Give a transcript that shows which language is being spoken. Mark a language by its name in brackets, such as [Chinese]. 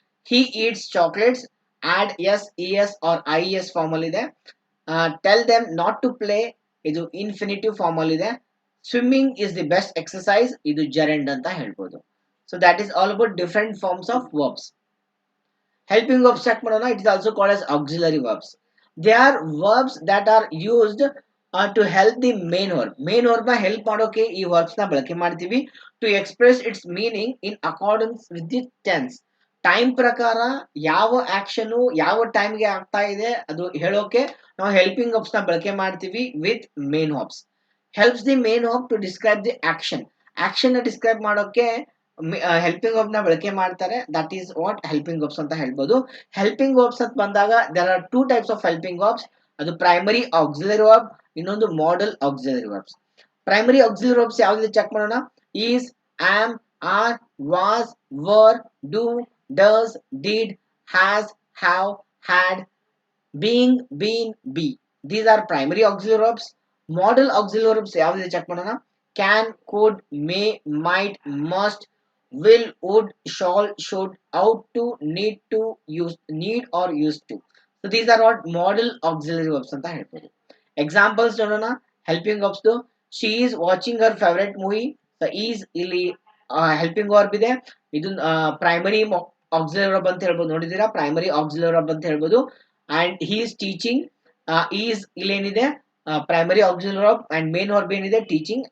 [English] he eats chocolates, add s, es or ies form [Kannada] ಅಲ್ಲಿ ಇದೆ. [English] tell them not to play, [Kannada] ಇದು infinitive form ಅಲ್ಲಿ ಇದೆ. [English] swimming is the best exercise, [Kannada] ಇದು ಜೆರಂಡ್ ಅಂತ ಹೇಳ್ಬೋದು. [English] So that is all about different forms of verbs. Helping verbs check [Kannada] ಮಾಡೋಣ. [English] It is also called as auxiliary verbs. They are verbs that are used to help the main verb. [Kannada] Main verb ನ help ಮಾಡೋಕೆ ಈ verbs ನ ಬಳಕೆ ಮಾಡ್ತೀವಿ. [English] To express its meaning in accordance with the tense. [Kannada] Time ಪ್ರಕಾರ ಯಾವ action ಯಾವ ಟೈಮ್ಗೆ ಆಗ್ತಾ ಇದೆ ಅದು ಹೇಳೋಕೆ ನಾವು ಹೆಲ್ಪಿಂಗ್ ವರ್ಬ್ಸ್ ನ ಬಳಕೆ ಮಾಡ್ತೀವಿ [English] With main verbs. Helps the main verb to describe the action. [Kannada] Action ನ ಡಿಸ್ಕ್ರೈಬ್ ಮಾಡೋಕೆ ಹೆಲ್ಪಿಂಗ್ ವರ್ಬ್ ನ ಬಳಕೆ ಮಾಡ್ತಾರೆ. [English] that is what helping verbs [Kannada] ಅಂತ ಹೇಳ್ಬೋದು. [English] helping verbs [Kannada] ಅಂತ ಬಂದಾಗ [English] There are 2 types of helping verbs. [Kannada] ಅದು ಪ್ರೈಮರಿ ಆಕ್ಸಿಲರಿ ವರ್ಬ್, ಇನ್ನೊಂದು model auxiliary verbs. Primary auxiliary verbs ಯಾವ್ದು ಚೆಕ್ ಮಾಡೋಣ. Is, am, R, was, var, do, does, did, has, have, had, being, bean, B. [English] These are primary auxiliary verbs. [Kannada] Model auxiliary verbs ಯಾವ್ದಿದೆ check ಮಾಡೋಣ. [English] Can, could, may, might, must, will, would, shall, should, ought to, need to, use, need or used to. So these are what model auxiliary verbs [Kannada] ಅಂತ ಹೇಳ್ಬೋದು. [English] examples [Kannada] ನೋಡೋಣ [English] Helping verbs. She is watching her favourite movie. [Kannada] Is ಇಲ್ಲಿ helping verb ಇದೆ, ಇದು primary auxiliary verb ಅಂತ ಹೇಳ್ಬೋದು. ನೋಡಿದೀರಾ, primary auxiliary verb ಅಂತ ಹೇಳ್ಬೋದು. [English] and he is teaching, [Kannada] is ಇಲ್ಲೇನಿದೆ primary auxiliary verb and main verb ಏನಿದೆ ಟೀಚಿಂಗ್.